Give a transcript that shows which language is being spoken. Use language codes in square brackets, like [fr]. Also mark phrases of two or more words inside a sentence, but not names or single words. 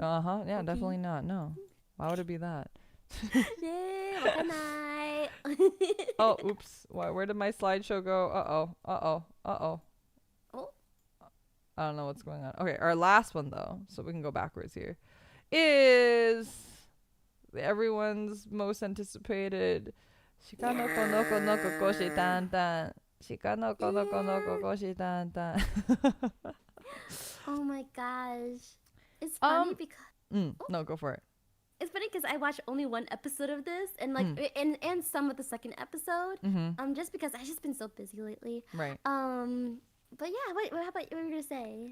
[en] Yeah, definitely not. No. Why would it be that? Oh, oops. Where did my slideshow go? Uh-oh. I don't know what's going on. Okay, our last one though, so we can go backwards here, is everyone's most anticipated Shika no ko no ko no ko koshi tan tan. Shika no ko no ko no ko koshi tan tan. Oh my gosh. It's funny because no, go for it. It's funny because I watched only 1 episode of this, and like and some of the second episode. Just because I've just been so busy lately. Right. But yeah, what were you gonna say?